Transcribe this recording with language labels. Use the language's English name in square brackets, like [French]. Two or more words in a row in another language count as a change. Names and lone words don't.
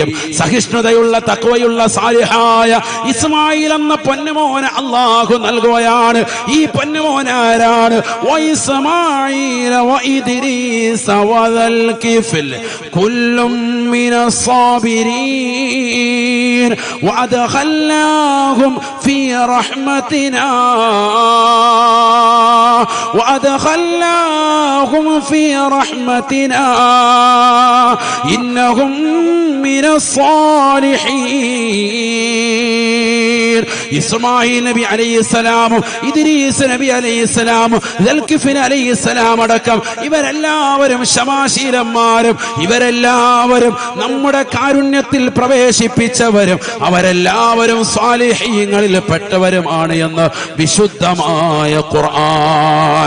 [Malayalam] സഹിഷ്ണുതയുള്ള, തഖ്വയുള്ള, സാലിഹായ ഇസ്മായിൽ എന്ന പൊന്നുമോനെ അല്ലാഹു നൽകുകയാണ്. ഈ പൊന്നുമോൻ ആരാണ്? [Arabic] وإسماعيل وإدريس وذا الكفل كل من الصابرين وأدخلناهم في رحمتنا وأدخلناهم في رحمتنا إنهم من الصالحين. [Malayalam] ഖലീൽ, ഇസ്മായിൽ നബി അലൈഹിസ്സലാമും ഇദ്രീസ് നബി അലൈഹിസ്സലാമും ദുൽകിഫ്ൽ അലൈഹിസ്സലാം അടക്കം ഇവരെല്ലാവരും ക്ഷമാശീലന്മാരും ഇവരെല്ലാവരും നമ്മുടെ കാരുണ്യത്തിൽ പ്രവേശിപ്പിച്ചവരും അവരെല്ലാവരും സ്വാലിഹീങ്ങളിൽ പെട്ടവരുമാണ് എന്ന് വിശുദ്ധമായ ഖുർആൻ.